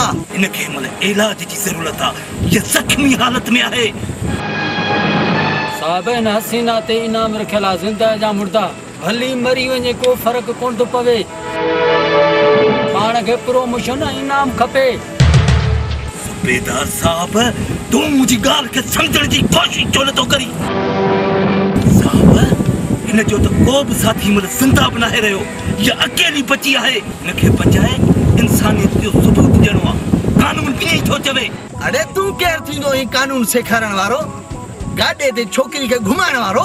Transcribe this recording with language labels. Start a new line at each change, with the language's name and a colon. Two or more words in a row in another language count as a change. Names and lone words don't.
Sindhi: हिन खे मन इलाज जी ज़रूरत आहे ये जख्मी हालत में आहे साहब इन हसीना ते इनाम रखियल आहे ज़िंदा जा मुर्दा भली मरी वञे को फ़र्क़ु कोन थो पवे पाण खे प्रोमोशन इनाम खपे सुबेदार साहब तू मुझी गाल के समझण जी कोशिश छो नथो करी साहब हिन जो तो को बि साथी मन ज़िंदा बि नाहे रहियो या अकेली बची आहे हिन खे बचाए इंसानियत जो सबूत ॾियणो आहे कानून कीअं थो चवे अरे तू केर थींदो ही कानून सेखारण वारो गाॾे ते छोकिरी खे घुमाइण वारो